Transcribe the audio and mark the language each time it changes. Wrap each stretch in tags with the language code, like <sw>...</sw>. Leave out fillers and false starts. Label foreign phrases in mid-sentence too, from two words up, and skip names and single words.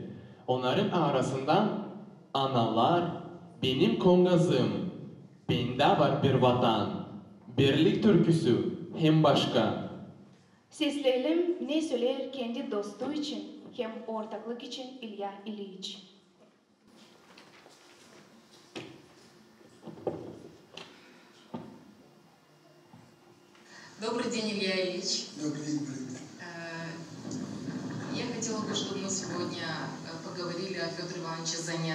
<gag>Onların arasından Analar, Benim Kongazım, Bende Var Bir Vatan, Birlik türküsü hem başka. Sesleyelim ne söyler kendi dostu için hem ortaklık için İlya İlyich.</gag> <ru>Добрый день, Илья Ильич. Добрый день, Марина. Я хотела бы, чтобы мы сегодня поговорили о Федоре Ивановиче Занет.</ru>